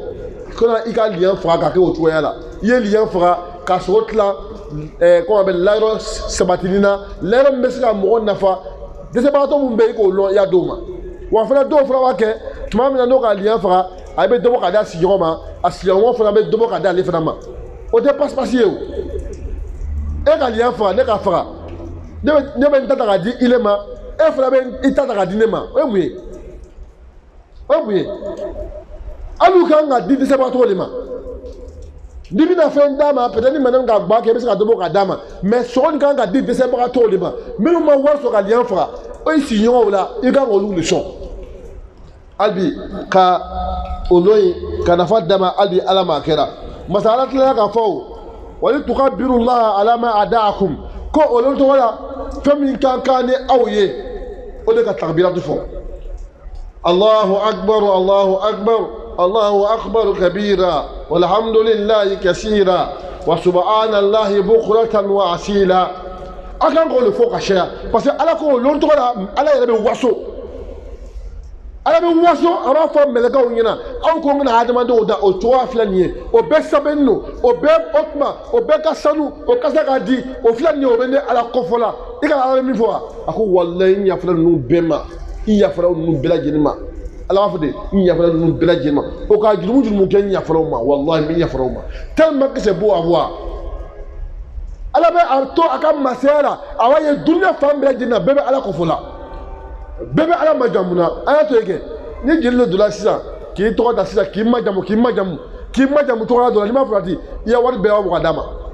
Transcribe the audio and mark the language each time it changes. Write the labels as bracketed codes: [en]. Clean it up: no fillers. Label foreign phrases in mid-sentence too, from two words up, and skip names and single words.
[bm] kana i ka liɲɛ faga k'a kɛ o cogoya la i ye liɲɛ faga ka sogo tilan kɔmi a bɛ layɔrɔ sabatili na layɔrɔ min bɛ se ka mɔgɔ nafa dɛsɛbagatɔ min bɛ yen i k'o lɔn i y'a d'o ma wa fana dɔw fana b'a kɛ tuma min na n'o ka liɲɛ faga a bɛ dɔ bɔ ka di a sigiɲɔgɔn ma a sigiɲɔgɔn fana bɛ dɔ bɔ ka di ale fana ma o tɛ pasi ye o e ka liɲɛ faga ne ka faga ne bɛ n ta ta k'a di ile ma e fana bɛ i ta ta k'a di ne ma o ye mun ye o ye mun ye hali u kan ka di dɛsɛbagatɔw de ma n'i bɛna fɛn d'a ma peut-être ni minɛn ka gba kɛ i bɛ se ka dɔ bɔ ka d'a ma mais sogo nin kan ka di dɛsɛbagatɔw de ma minnu ma wari sɔrɔ ka liɲɛ faga o ye sigiɲɔgɔnw la i kan k'olu de sɔn hali bi ka o lɔ in ka nafa d'a ma hali bi ala ma a kɛra masa ala tilala k'a fɔ o [ar] ولتكبروا الله على ما هداكم [bm] ko o lɔ tɔgɔ la fɛn min ka kan ni aw ye o de ka takbiratu fɔ [ar] الله أكبر الله أكبر الله أكبر كبيرا والحمد لله كثيرا وسبحان الله بكرة وأصيلا [bm] a kan k'o de fɔ ka caya [fr] parce que [bm] ala ko o lɔ tɔgɔ la ala yɛrɛ bɛ waso ala bɛ waso a b'a fɔ mɛlɛkɛw ɲɛna aw ko n bɛna hadamadenw da o cogoya filɛ nin ye o bɛɛ sɛbɛnni don o bɛɛ ka sanu o kasa ka di o filɛ nin ye o bɛ ne ala kɔfɔ la i ka ala bɛ min fɔ wa a ko walayi n yafara ninnu bɛɛ ma i yafara ninnu bɛɛ lajɛlen ma ala b'a fɔ de n yafara ninnu bɛɛ lajɛlen ma o ka jurumu kɛ n yafara o ma walayi n bɛ yafara o ma [fr] tellement que c'est beau à voir [bm] ala bɛ a to a ka masaya la a b'a ye dunuya fan bɛɛ lajɛlen na bɛɛ bɛ ala kɔfɔ la bɛɛ bɛ ala majamu na an y'a to yen kɛ ni jeli dɔ donna sisan k'i tɔgɔ ta sisan k'i majamu tɔgɔya dɔ la n'i ma farati i ya wari bɛɛ b'a bɔ ka d'a ma